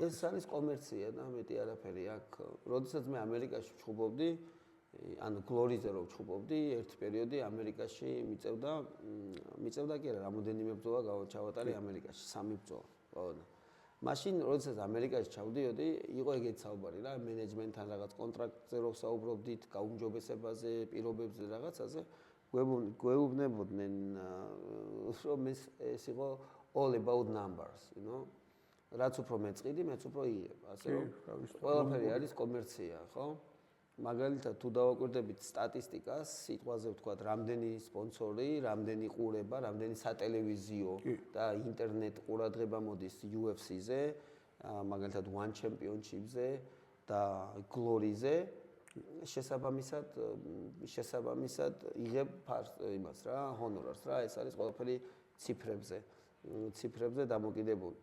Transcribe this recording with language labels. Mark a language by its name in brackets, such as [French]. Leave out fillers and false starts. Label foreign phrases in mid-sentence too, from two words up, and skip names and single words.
[Georgian] ეს არის კომერცია და მეტი არაფერი აქ. როდესაც მე ამერიკაში ვჩხუბობდი, ანუ გლორიზე რომ ვჩხუბობდი, ერთ პერიოდი ამერიკაში მიწევდა კი არა, რამოდენიმე ბრძოლა ჩავატარე ამერიკაში, 3 ბრძოლა. ხო. მაშინ როდესაც ამერიკაში ჩავდიოდი, იყო ეგეთი საუბარი რა, მენეჯმენტთან რაღაც კონტრაქტზე რო საუბრობდით, გაუმჯობესებაზე, პირობებზე რაღაცაზე, გვეუბნებოდნენ რომ ეს იყო [English] all about numbers, you know? [Georgian] რაც უფრო მეწყიდი, მეც უფრო იღებ, ასე რომ ყველაფერი არის კომერცია, ხო? მაგალითად თუ დავაკვირდებით სტატისტიკას, სიტყვაზე ვთქვათ, რამდენი სპონსორი, რამდენი ყურება, რამდენი სატელევიზიო და ინტერნეტ ყურადღება მოდის UFC-ზე, მაგალითად One Championship-ზე და Glory-ზე, შესაბამისად იღებ იმას რა, ჰონორარს რა, ეს არის ყველაფერი ციფრებზე დამოკიდებული.